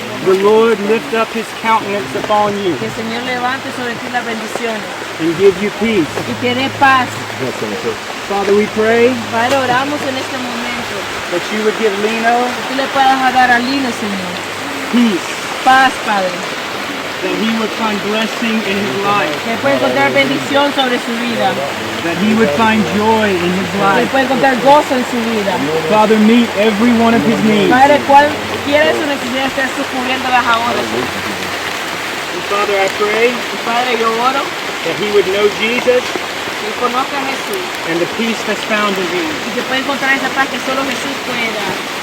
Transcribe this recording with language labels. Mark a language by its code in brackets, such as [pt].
[en] The Lord lift up his countenance upon you [es] Que el Señor levante sobre ti las bendiciones [en] and give you peace. [es] y te dé paz. [en] Father, we pray [es] Padre, oramos en este momento. [en] that you would give Leno [es] Que tú le puedas dar a Lino, Señor, [en] peace, [es] paz, Padre. [en] that he would find blessing in his life, [es] Que pueda encontrar bendición sobre su vida. [en] that he would find joy in his [es] Que [en] life. [es] pueda encontrar gozo en su vida. [en] Father, meet every one of his needs. [es] Padre, cualquiera de sus necesidades estés cubriéndolas ahora, Señor. [en] And Father, I pray [es] Y Padre, yo oro [en] that he would know Jesus [es] Que conozca a Jesús. [en] And the peace that's found in Him. [es] Y que pueda encontrar esa paz que solo Jesús puede dar.